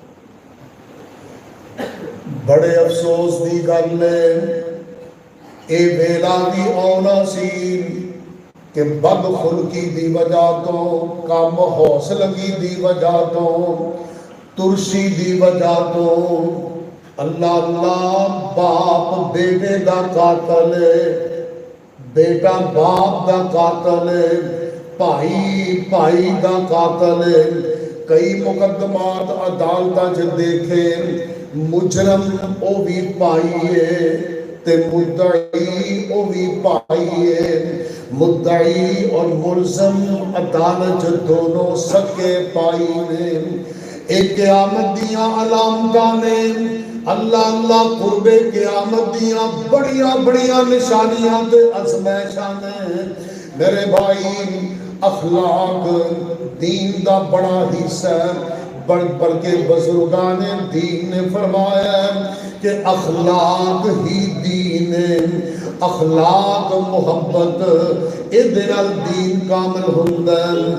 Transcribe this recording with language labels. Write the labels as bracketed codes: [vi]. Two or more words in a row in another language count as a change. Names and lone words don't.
[pa] بڑے افسوس دی گل ہے اے ویلا بھی آنا سی کہ بد خلقی دی وجہ تو، کم حوصلگی دی وجہ تو، ترشی دی وجہ تو اللہ اللہ باپ بیٹے دا قاتل ہے، بیٹا باپ دا قاتل ہے، بھائی بھائی دا قاتل ہے۔ کئی مقدمات عدالتاں چ دیکھے مجرم او بھی بھائی ہے تے مدعی او بھی بھائی ہے، مدعی اور ملزم عدالت دونوں سکے بھائی نے۔ ایک قیامت دیاں علامتاں نے، اللہ اللہ قرب قیامت دیاں بڑیاں بڑیاں نشانیاں تے آزمائشاں نے۔ میرے بھائی اخلاق دین دا بڑا حصہ ہے، بلکہ بزرگان دین نے فرمایا کہ اخلاق ہی دین ہے، اخلاق محبت ادھر دین کامل ہوندا ہے۔